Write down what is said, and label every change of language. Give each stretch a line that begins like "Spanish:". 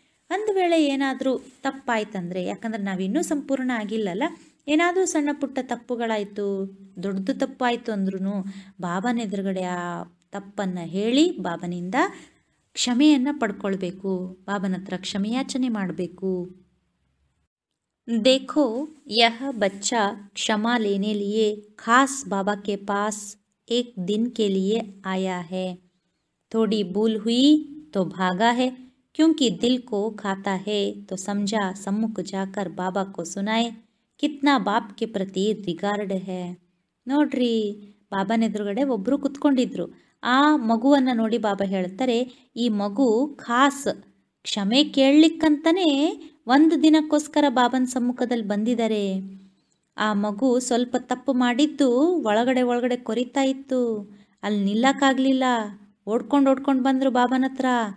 Kannada: ಒಂದು ವೇಳೆ ಏನಾದರೂ ತಪ್ಪಾಯ್ತಂದರೆ, ಯಾಕಂದ್ರೆ ನಾವಿನ್ನೂ ಸಂಪೂರ್ಣ ಆಗಿಲ್ಲಲ್ಲ, ಏನಾದರೂ ಸಣ್ಣ ಪುಟ್ಟ ತಪ್ಪುಗಳಾಯಿತು, ದೊಡ್ಡದು ತಪ್ಪಾಯಿತು ಅಂದ್ರೂ ಬಾಬನ ಎದುರುಗಡೆ ಆ ತಪ್ಪನ್ನು ಹೇಳಿ ಬಾಬನಿಂದ ಕ್ಷಮೆಯನ್ನು ಪಡ್ಕೊಳ್ಬೇಕು, ಬಾಬನ ಹತ್ರ ಕ್ಷಮೆಯಾಚನೆ ಮಾಡಬೇಕು.
Hindi: देखो यह बच्चा क्षमा लेने लिए खास बाबा के पास एक दिन के लिए आया है. थोड़ी भूल हुई तो भागा है, क्योंकि दिल को खाता है तो समझा सम्मुख जाकर बाबा को सुनाए कितना बाप के प्रति रिगार्ड है.
Kannada: ನೋಡ್ರಿ, ಬಾಬನ ಎದುರುಗಡೆ ಒಬ್ಬರು ಕುತ್ಕೊಂಡಿದ್ರು. ಆ ಮಗುವನ್ನು ನೋಡಿ ಬಾಬಾ ಹೇಳ್ತಾರೆ, ಈ ಮಗು ಖಾಸ್ ಕ್ಷಮೆ ಕೇಳಲಿಕ್ಕಂತಲೇ ಒಂದು ದಿನಕ್ಕೋಸ್ಕರ ಬಾಬನ ಸಮ್ಮುಖದಲ್ಲಿ ಬಂದಿದ್ದಾರೆ. ಆ ಮಗು ಸ್ವಲ್ಪ ತಪ್ಪು ಮಾಡಿದ್ದು ಒಳಗಡೆ ಕೊರಿತಾ ಇತ್ತು, ಅಲ್ಲಿ ನಿಲ್ಲಕ್ಕಾಗಲಿಲ್ಲ, ಓಡ್ಕೊಂಡು ಬಂದರು ಬಾಬನ ಹತ್ರ.